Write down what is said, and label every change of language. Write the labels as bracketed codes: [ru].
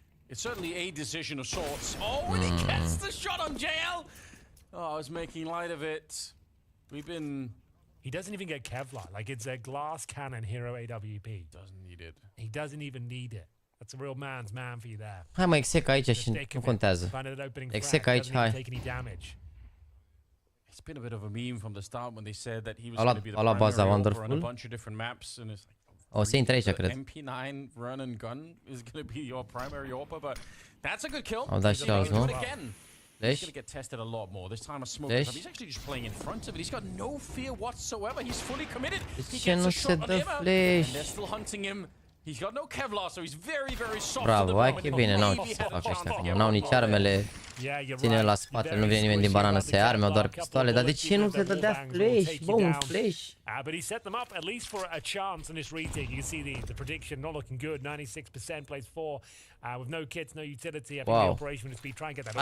[en] It's certainly a decision of sorts. Oh, and he gets the shot on JL! Oh, I was making light of it. We've been... He doesn't even get Kevlar. Like, it's a glass cannon hero AWP. Doesn't need it. He doesn't even need it. That's a real man's man for you there. [ro] Hai mă, exec aici și nu contează. Exec aici, hai. [en] It's been a bit of a meme from the start when they said that he was going to be the primary on a bunch of different maps, and it's like, [ro] o să intre aici, cred. [en] MP9 run and gun is going to be your primary AWP, but that's a good kill. [ro] Au dat și alți, nu? [en] He's going to get tested a lot more. This time a smoke. He's actually just playing in front of it. He's got no fear whatsoever. He's fully committed. He gets a shot on him, and they're still hunting him. He's got no Kevlar, so he's very, very soft. [ro] Bravo, hai că e bine, n-au ce să facă ăștia. N-au nici armele. Ține la spate, nu vine nimeni din banană să ia arme, au doar pistoale. Dar de ce nu se dădea flash? Bă, un flash. [en] But he set them up at least for a chance in this retake. You can see the prediction not looking good. 96% plays 4 with no kits, no utility. I think the operation would be try and get that off.